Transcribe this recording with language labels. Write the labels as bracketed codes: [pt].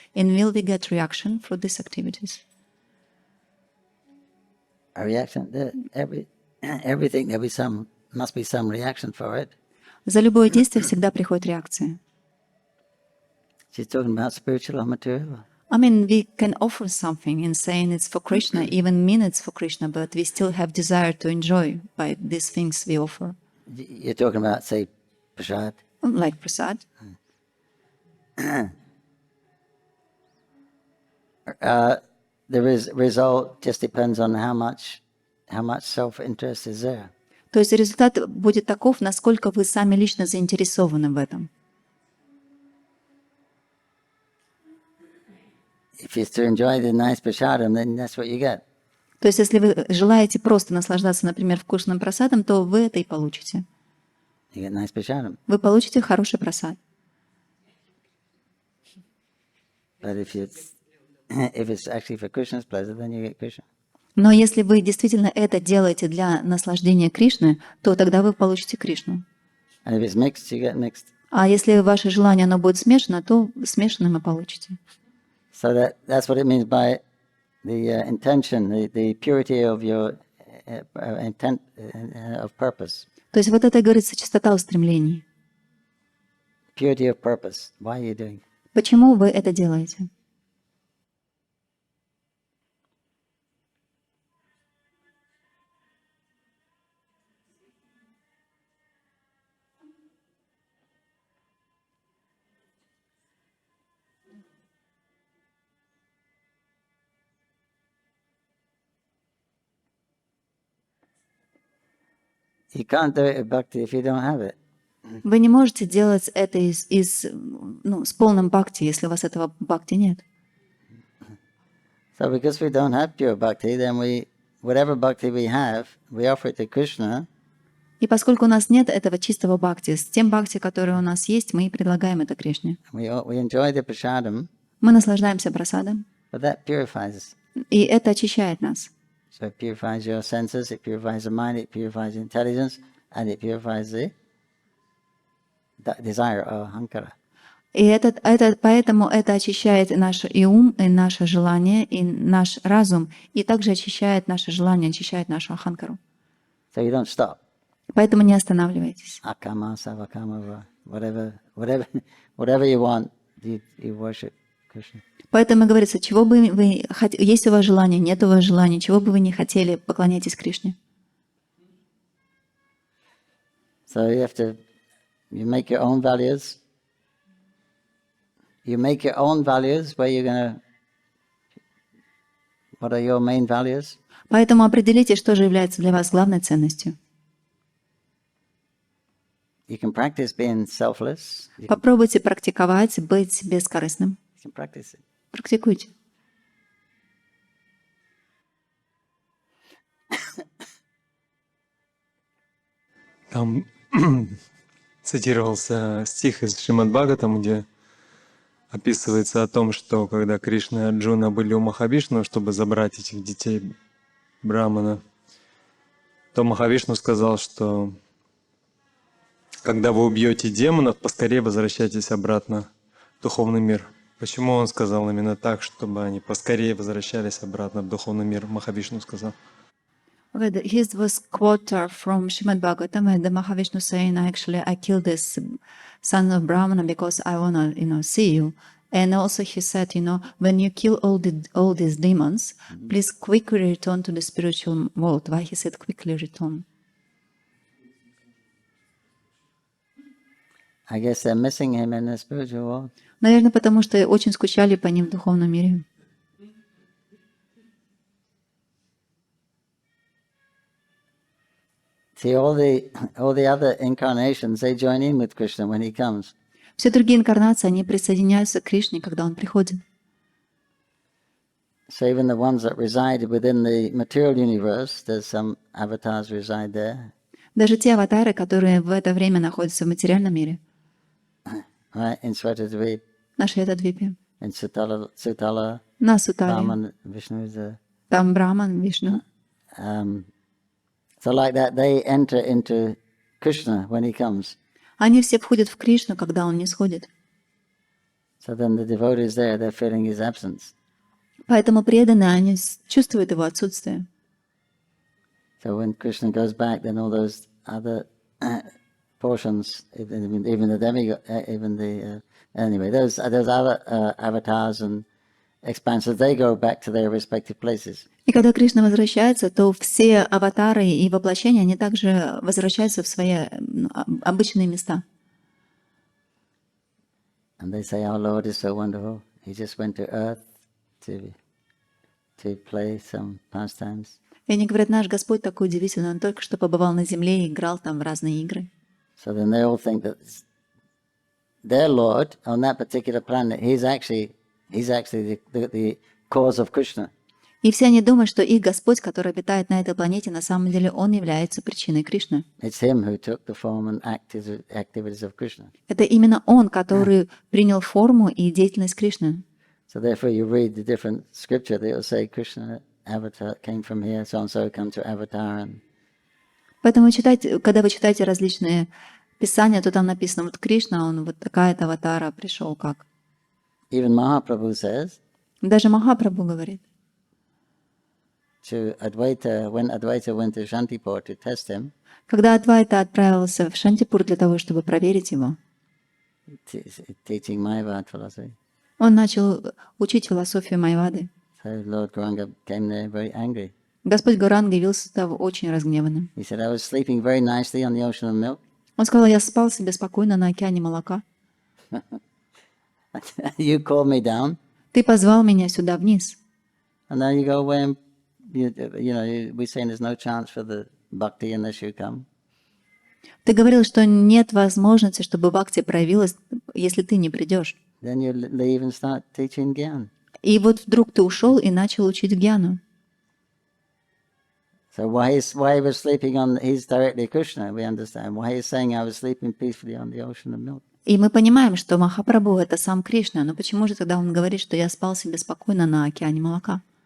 [en] And will we get reaction for these activities? A reaction. Everything there must be some reaction for it. [ru] За любое действие всегда приходит реакция. [en] She's talking about spiritual or material. I mean, we can offer something in saying it's for Krishna, even mean it's for Krishna, but we still have desire to enjoy by these things we offer. You're talking about, say, prasad. Like prasad. The result just depends on how much self-interest is there. [ru] То есть результат будет таков, насколько вы сами лично заинтересованы в этом. [en] If it's to enjoy the nice prasadam, then that's what you get. [ru] То есть если вы желаете просто наслаждаться, например, вкусным прасадом, то вы это и получите. [en] You get nice prasadam. [ru] Вы получите хороший прасад. [en] But if it's actually for Krishna's pleasure, then you get Krishna. [ru] Но если вы действительно это делаете для наслаждения Кришны, то тогда вы получите Кришну. [en] And if it's mixed, you get mixed. [ru] А если ваше желание оно будет смешано, то смешанным и получите. [en] So that's what it means by the intention, the purity of your intent of purpose. [ru] То есть вот это и говорится чистота устремлений. [en] Purity of purpose. Why are you doing it? [ru] Почему вы это делаете? [en] You can't do it with bhakti if you don't have it. [ru] Вы не можете делать это с полным бхакти, если у вас этого бхакти нет. [en] So because we don't have pure bhakti, then whatever bhakti we have, we offer it to Krishna. [ru] И поскольку у нас нет этого чистого бхакти, с тем бхакти, который у нас есть, мы и предлагаем это Кришне. [en] We enjoy the prasadam, [ru] Мы наслаждаемся прасадом, [en] but that purifies us. [ru] и это очищает нас. [en] So it purifies your senses, it purifies the mind, it purifies the intelligence, and it purifies the desire or ahankara. [ru] И поэтому это очищает наш и ум, и наше желание, и наш разум, и также очищает наше желание, очищает нашу аханкару. [en] So you don't stop. [ru] Поэтому не останавливайтесь. [sa] Akama, savakama, [en] whatever you want, you worship Krishna. [ru] Поэтому говорится, чего бы вы хотели, есть у вас желание, нет у вас желания, чего бы вы не хотели, поклоняйтесь Кришне. [en] So you make your own values. You make your own values what are your main values? [ru] Поэтому определите, что же является для вас главной ценностью. [en] You can practice being selfless. [ru] Попробуйте практиковать, быть бескорыстным. [en] You can practice it. [ru] Практикуйте. Там цитировался стих из Шримад Бхагаватам, где описывается о том, что когда Кришна и Арджуна были у Махавишну, чтобы забрать этих детей Брамана, то Махавишну сказал, что когда вы убьете демонов, поскорее возвращайтесь обратно в духовный мир. Почему он сказал именно так, чтобы они поскорее возвращались обратно в духовный мир? Махавишну сказал. [en] His was quote from Srimad Bhagavatam, and the Mahavishnu saying, "Actually, I killed this son of Brahmana because I wanna, see you." And also he said, when you kill all these demons, please quickly return to the spiritual world. Why he said quickly return? I guess they're missing him in the spiritual world. [ru] Наверное, потому что очень скучали по ним в духовном мире. [en] See, all the other incarnations, they join in with Krishna when he comes. [ru] Все другие инкарнации, они присоединяются к Кришне, когда он приходит. [en] So even the ones that reside within the material universe, there's some avatars reside there. [ru] Даже те аватары, которые в это время находятся в материальном мире. [en] Right? In Svetadvip, [ru] На Шветадвипе. [en] in Sutala, [ru] На Сутале. [en] Brahman, Vishnu is there. [ru] Там Браман, Вишну. [en] So like that, they enter into Krishna when he comes. [ru] Они все входят в Кришну, когда он не сходит. [en] So then the devotees there, they're feeling his absence. [ru] Поэтому преданные, они чувствуют его отсутствие. [en] So when Krishna goes back, then all those other portions, even the demigod, even the anyway, those other avatars and expansions, they go back to their respective places. [ru] И когда Кришна возвращается, то все аватары и воплощения, они также возвращаются в свои обычные места. [en] And they say, our Lord is so wonderful. He just went to earth to play some pastimes. [ru] И они говорят, наш Господь такой удивительный, Он только что побывал на земле и играл там в разные игры. [en] So then they all think that their Lord on that particular planet, he's actually the cause of Krishna. [ru] И все они думают, что их Господь, который обитает на этой планете, на самом деле Он является причиной Кришны. [en] It's him who took the form and activities of Krishna. [ru] Это именно Он, который принял форму и деятельность Кришны. [en] So therefore you read the different scripture, they'll say Krishna avatar came from here, so and so come to avatar. And [ru] Поэтому когда вы читаете различные писания, то там написано, вот Кришна, он вот такая-то аватара пришел как. [en] even Mahaprabhu says, [ru] Даже Махапрабху говорит, [en] to Advaita, when Advaita went to Shantipur to test him, [ru] когда Адвайта отправился в Шантипур для того, чтобы проверить его, [en] teaching Mayavad philosophy, [ru] он начал учить философию Майвады. [en] so Lord Gauranga came there very angry. [ru] Господь Гауранга явился туда очень разгневанным. [en] He said, I was sleeping very nicely on the ocean of milk. [ru] Он сказал, я спал себе спокойно на океане молока. [en] You called me down, [ru] Ты позвал меня сюда вниз. [en] and now you go away and we're saying there's no chance for the bhakti unless you come. [ru] Ты говорил, что нет возможности, чтобы бхакти проявилась, если ты не придешь. [en] Then you leave and start teaching Gyan. [ru] И вот вдруг ты ушел и начал учить гьяну. [en] So why he was sleeping on, he's directly Krishna, we understand. Why he's saying I was sleeping peacefully on the ocean of milk. [ru] И мы понимаем, что Махапрабху — это сам Кришна, но почему же тогда он говорит, что я спал себе спокойно на океане молока?